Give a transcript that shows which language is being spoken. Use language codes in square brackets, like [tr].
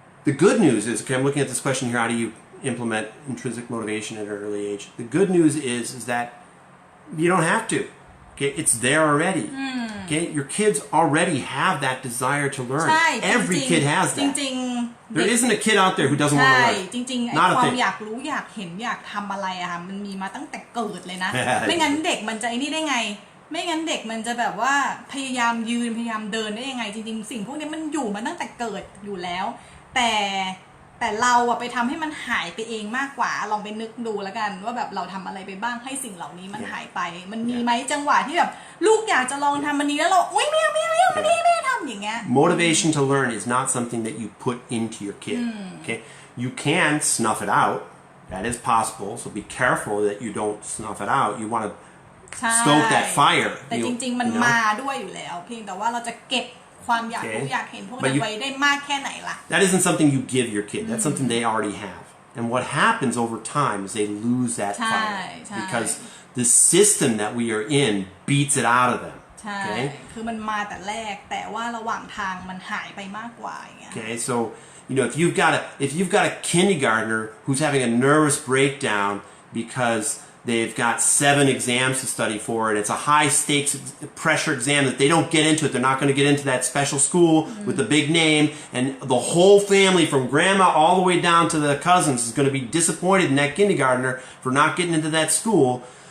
[en] The good news is, okay, I'm looking at this question here, how do you implement intrinsic motivation at an early age? The good news is that you don't have to. Okay, it's there already. Okay, your kids already have that desire to learn. Every kid has that. There isn't a kid out there who doesn't want to learn. [th] จริงๆไอ้ความอยากรู้อยากเห็นอยากทำอะไรอะค่ะมันมีมาตั้งแต่เกิดเลยนะ ไม่งั้นเด็กมันจะไอ้นี่ได้ไงไม่งั้นเด็กมันจะแบบว่าพยายามยืนพยายามเดินได้ยังไงจริงๆสิ่งพวกนี้มันอยู่มาตั้งแต่เกิดอยู่แล้วแต่ แต่เราอะไปทำให้มันหายไปเองมากกว่าลองไปนึกดูแล้วกันว่าแบบเราทำอะไรไปบ้างให้สิ่งเหล่านี้มันหายไปมันมีไหมจังหวะที่แบบลูกอยากจะลองทำอันนี้แล้วเราอุ้ยไม่เอามันนี่ไม่ทำอย่างเงี้ย [en] Motivation to learn is not something that you put into your kid. Okay, you can snuff it out. That is possible. So be careful that you don't snuff it out. You want to stoke that fire. [th] แต่จริงๆมันมาด้วยอยู่แล้วเพียงแต่ว่าเราจะเก็บความอยากรู้อยากเห็นพวกนั้นไว้ได้มากแค่ไหนล่ะ [en] That isn't something you give your kid. That's something they already have. And what happens over time is they lose that fire because the system that we are in beats it out of them. [th] ใช่คือมันมาแต่แรกแต่ว่าระหว่างทางมันหายไปมากกว่าอย่างเงี้ย [en] Okay, so if you've got a kindergartner who's having a nervous breakdown because they've got 7 exams to study for and it's a high stakes pressure exam that they don't get into it, they're not going to get into that special school with the big name, and the whole family from grandma all the way down to the cousins is going to be disappointed in that kindergartner for not getting into that school.